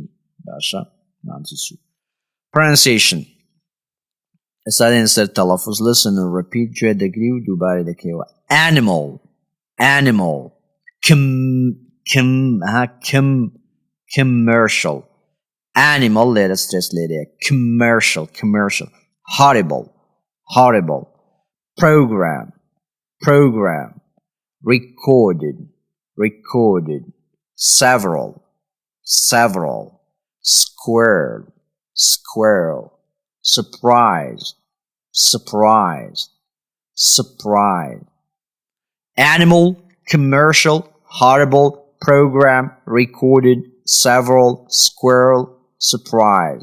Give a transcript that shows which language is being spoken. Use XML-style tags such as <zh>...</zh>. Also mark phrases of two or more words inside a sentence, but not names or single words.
<ckb>باشە مامزە سوور. Pronunciation ئێستا دێن سەر تەلەفوز</ckb> <en>listen and repeat</en> <ckb>گوێ دەگری و دووبارە دەکەیەوە.</ckb> <en>Animal commercial animal لێرە stress لێرەیە commercial horrible program recorded several squirrel surprise animal commercial horrible program recorded several squirrel surprise.</en>